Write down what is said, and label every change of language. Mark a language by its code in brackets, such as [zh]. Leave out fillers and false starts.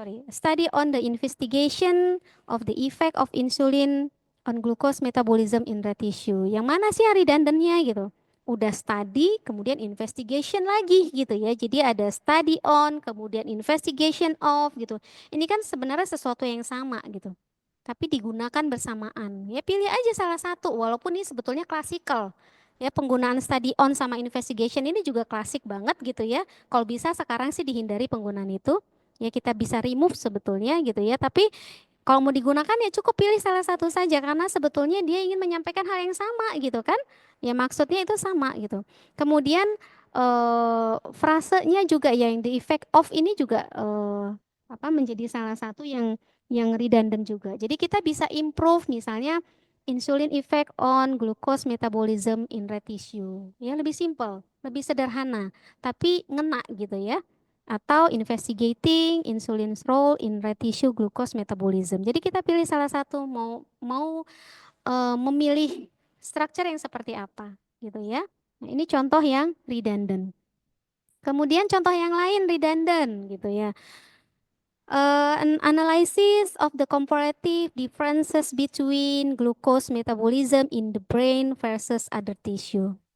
[en] Study on the investigation of the effect of insulin on glucose metabolism in rat tissue. [id] Yang mana sih yang redundantnya gitu? Udah study, kemudian investigation lagi gitu ya. Jadi ada study on, kemudian investigation of gitu. Ini kan sebenarnya sesuatu yang sama gitu. Tapi digunakan bersamaan. Ya pilih aja salah satu, walaupun ini sebetulnya klasikal. Ya, penggunaan study on sama investigation ini juga klasik banget gitu ya. Kalau bisa sekarang sih dihindari penggunaan itu. Ya kita bisa remove sebetulnya gitu ya. Tapi kalau mau digunakan ya cukup pilih salah satu saja karena sebetulnya dia ingin menyampaikan hal yang sama gitu kan. Ya maksudnya itu sama gitu. Kemudian frasenya juga ya yang [en] the effect of [id] ini juga menjadi salah satu yang redundant juga. Jadi kita bisa improve misalnya [en] insulin effect on glucose metabolism in rat tissue. [id] Ya, lebih simple, lebih sederhana, tapi ngena gitu ya. Atau [en] investigating insulin's role in rat tissue glucose metabolism. [id] Jadi kita pilih salah satu mau memilih structure yang seperti apa gitu ya. Nah, ini contoh yang redundant. Kemudian contoh yang lain redundant gitu ya. [en] An analysis of the comparative differences between glucose metabolism in the brain versus other tissue.